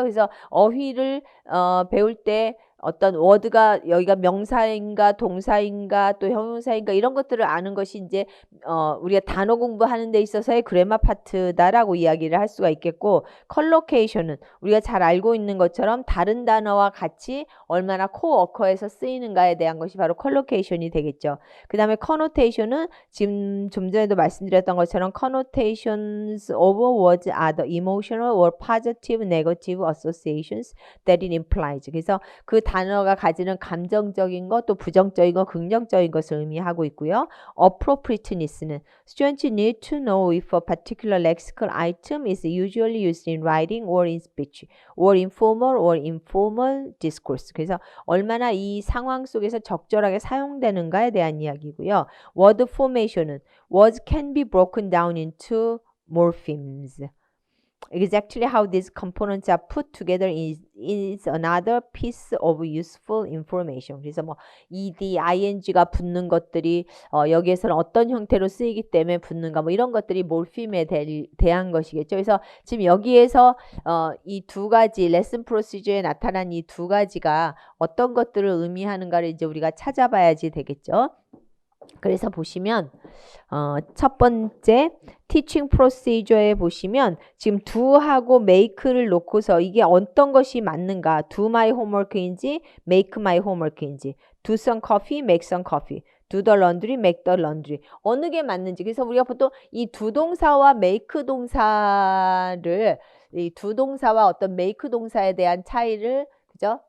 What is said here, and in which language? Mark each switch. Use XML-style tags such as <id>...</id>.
<ko>그래서 어휘를 배울 때 어떤 워드가 여기가 명사인가 동사인가 또 형용사인가 이런 것들을 아는 것이 이제 우리가 단어 공부하는 데 있어서의 그래마 파트다라고 이야기를 할 수가 있겠고, 컬로케이션은 우리가 잘 알고 있는 것처럼 다른 단어와 같이 얼마나 코워커에서 쓰이는가에 대한 것이 바로 컬로케이션이 되겠죠. 그 다음에 커노테이션은 지금 좀 전에도 말씀드렸던 것처럼</ko> <en>connotations of words are the emotional or positive negative associations that it implies.</en> <ko>그래서 그 단어가 가지는 감정적인 것, 또 부정적인 것, 긍정적인 것을 의미하고 있고요.</ko> <en>appropriateness는 students need to know if a particular lexical item is usually used in writing or in speech, or in formal or informal discourse.</en> <ko>그래서 얼마나 이 상황 속에서 적절하게 사용되는가에 대한 이야기고요.</ko> <en>word formation은 words can be broken down into morphemes. Exactly how these components are put together is another piece of useful information.</en> <ko>그래서 뭐 ed, ing가 붙는 것들이 여기에서는 어떤 형태로 쓰이기 때문에 붙는가 뭐 이런 것들이 몰핌에 대한 것이겠죠. 그래서 지금 여기에서 이 두 가지 레슨 프로시저에 나타난 이 두 가지가 어떤 것들을 의미하는가를 이제 우리가 찾아봐야지 되겠죠. 그래서 보시면 첫 번째 teaching procedure에 보시면 지금 do하고 make를 놓고서 이게 어떤 것이 맞는가, do my homework인지 make my homework인지, do some coffee, make some coffee, do the laundry, make the laundry 어느 게 맞는지. 그래서 우리가 보통 이 do 동사와 make 동사를 이 do 동사와 어떤 make 동사에 대한 차이를 그죠?</ko>